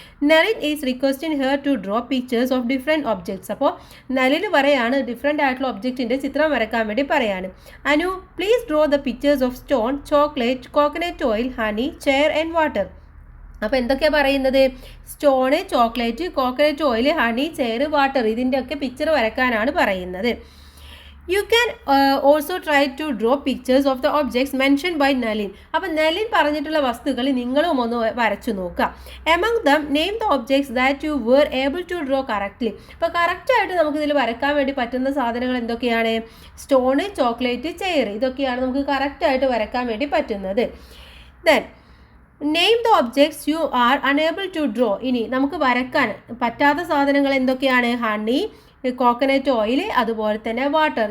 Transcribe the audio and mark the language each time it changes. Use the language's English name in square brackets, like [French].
[English] Nalin is requesting her to draw pictures of different objects, [Malayalam] അപ്പോൾ നളിന് പറയാണ് different ആയിട്ടുള്ള ഒബ്ജക്റ്റിൻ്റെ ചിത്രം വരക്കാൻ വേണ്ടി പറയാണ്. [English] Anu please draw the pictures of stone, chocolate, coconut oil, honey, chair and water. [Malayalam] അപ്പോൾ എന്തൊക്കെയാണ് പറയുന്നത്? Stone, chocolate, coconut oil, honey, chair, water, ഇതിൻ്റെയൊക്കെ പിക്ചർ വരക്കാനാണ് പറയുന്നത്. [English] You can also try to draw pictures of the objects mentioned by Nalin. [Malayalam] അപ്പോൾ നലിൻ പറഞ്ഞിട്ടുള്ള വസ്തുക്കൾ നിങ്ങളും ഒന്ന് വരച്ചു നോക്കുക. [English] Among them, name the objects that you were able to draw correctly. [Malayalam] അപ്പോൾ കറക്റ്റായിട്ട് നമുക്കിതിൽ വരക്കാൻ വേണ്ടി പറ്റുന്ന സാധനങ്ങൾ എന്തൊക്കെയാണ്? സ്റ്റോണ്, ചോക്ലേറ്റ്, ചെയർ, ഇതൊക്കെയാണ് നമുക്ക് കറക്റ്റായിട്ട് വരക്കാൻ വേണ്ടി പറ്റുന്നത്. [English] Then name the objects you are unable to draw. [Malayalam] ഇനി നമുക്ക് വരക്കാൻ പറ്റാത്ത സാധനങ്ങൾ എന്തൊക്കെയാണ്? ഹണി, കോക്കനട്ട് ഓയിൽ, അതുപോലെ തന്നെ വാട്ടർ.